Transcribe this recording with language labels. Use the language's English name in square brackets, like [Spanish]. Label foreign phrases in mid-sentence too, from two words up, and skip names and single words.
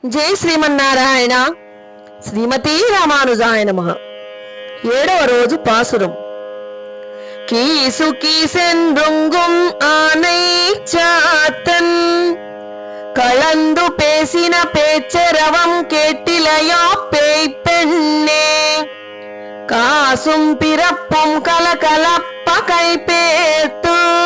[Telugu] జై శ్రీమన్నారాయణ. [Sanskrit] శ్రీమతి రామానుజాయ నమః. [Telugu] 7వ రోజు పాసురం. [Tamil] கீசு கீசென்றுங்கும் ஆனை சாத்தன் கலந்து பேசின பேச்சரவம் கேட்டிலையோ பேய் பெண்ணே, காசும் பிறப்பும் கலகலப்ப கை பேர்த்து